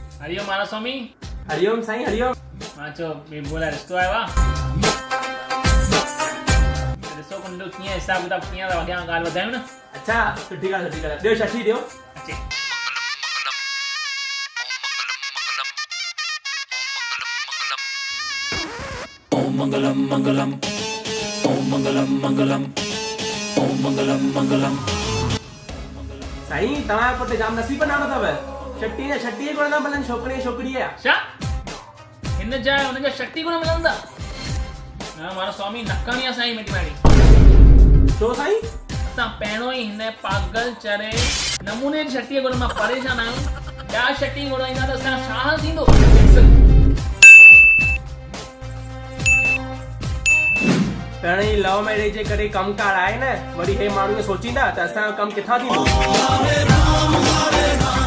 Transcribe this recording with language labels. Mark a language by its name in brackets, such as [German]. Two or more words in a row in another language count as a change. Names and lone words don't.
[Sindhi] हरिओम महाराज स्वामी। हरिओम साईं हरिओम। चो बोला रिश्तो आयो आहे ॾिसो कुंडो कीअं हिसाब किताब कीअं था अॻियां ॻाल्हि वधायूं न। अच्छा सुठी ॻाल्हि सुठी ॻाल्हि। ॾियो छठी ॾियो। अचे [Sanskrit] ओम मंगलम मंगलम ओम मंगलम मंगलम ओम मंगलम मंगलम। [Sindhi] साईं तव्हां पुट जाम नसीब नालो अथव। छठी जा छठी गुण न मिलनि छोकिरे छोकिरीअ जा। छा हिन जा हुन जा शक्ति गुण मिलंदा? ना महाराज स्वामी नकाणी आहे साईं मिटी माड़ी। छो साईं? असां पहिरों ई हिन पागल चरे नमूने जी शक्ति गुण मां परेशान आहियूं। ॿिया शक्ति गुण ईंदा त असां छा हाल थींदो? पहिरीं [English] love marriage [Sindhi] जे करे कमकार आहे न, वरी हे माण्हू सोचींदा त असांजो कमु किथां थींदो।